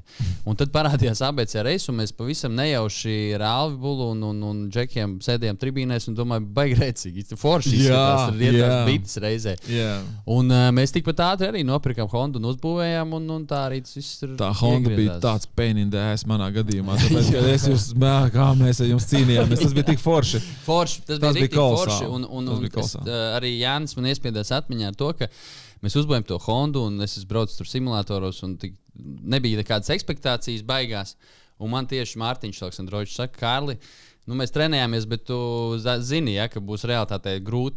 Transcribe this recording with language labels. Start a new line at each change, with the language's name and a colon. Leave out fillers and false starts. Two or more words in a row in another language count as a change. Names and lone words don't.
Latvian: Un tad parādījās ABC reisu, un mēs pavisam nejauši ar Alvi Bulu un Džekiem sēdējām tribīnēs un domājām, baigi rēcīgi, forši izskatās, ir ietās bites reizē. Un mēs tikpat ātri arī nopirkām Hondu un uzbūvējām, un tā arī tas viss ir. Tā Honda bija tāds
English: pain in the ass
Latvian: manā gadījumā, tāpēc, ka es jūs, kā mēs ar jums cīnījāmies, tas bija tik forši. Tas bija rīktīgi forši, un arī Jānis man iespiedās atmiņā ar to, ka mēs uzbūvējam to Hondu, un es braucu tur simulātoros, un nebija nekādas ekspektācijas baigās. Un man tieši Mārtiņš Aleksandrovičs saka, Kārli, mēs trenējāmies, bet tu zini, ka būs realitātē grūti.